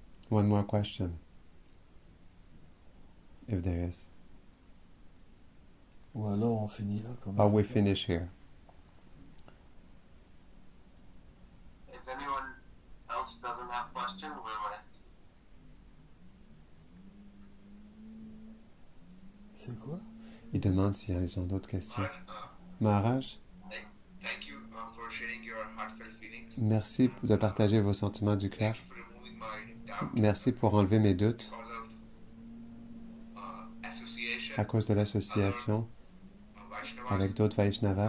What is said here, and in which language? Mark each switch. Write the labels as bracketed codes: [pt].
[en] One more question, if there is. [fr] Ou alors on finit là comme [en] Or [fr] ça. [en] we finish here. If anyone else doesn't have question, we'll end. [fr] C'est quoi? Il demande s'ils ont d'autres questions. [en] Maharaj, [fr] Maharaj, [en] thank you for sharing your heartfelt feelings. [fr] merci de partager vos sentiments du cœur. [en] Thank you for removing my doubt [fr] Merci pour enlever mes doutes [en] because of association [fr] à cause de l'association [en] Vaishnavas. [fr] avec d'autres Vaishnavas.